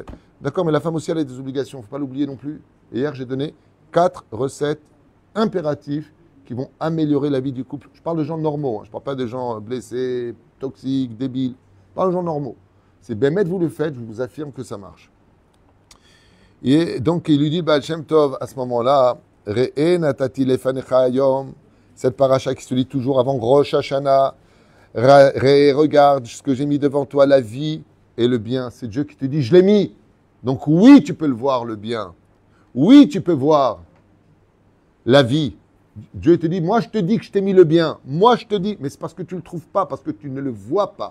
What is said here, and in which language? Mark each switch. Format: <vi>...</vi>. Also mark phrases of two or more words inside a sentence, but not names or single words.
<fr>D'accord, mais la femme aussi, elle a des obligations, il ne faut pas l'oublier non plus. Et hier, j'ai donné 4 recettes impératifs qui vont améliorer la vie du couple. Je parle de gens normaux, hein. Je ne parle pas de gens blessés, toxiques, débiles. Je parle de gens normaux. C'est Bémet, vous le faites, je vous affirme que ça marche. Et donc, il lui dit, Baal Shem Tov, à ce moment-là,</fr> <he>ראה נתתי לפניך היום,</he> <fr>cette paracha qui se lit toujours avant Rosh Hashanah, regarde ce que j'ai mis devant toi, la vie et le bien. C'est Dieu qui te dit, je l'ai mis. Donc oui, tu peux le voir, le bien. Oui, tu peux voir la vie. Dieu te dit, moi je te dis que je t'ai mis le bien. Moi je te dis, mais c'est parce que tu ne le trouves pas, parce que tu ne le vois pas.</fr>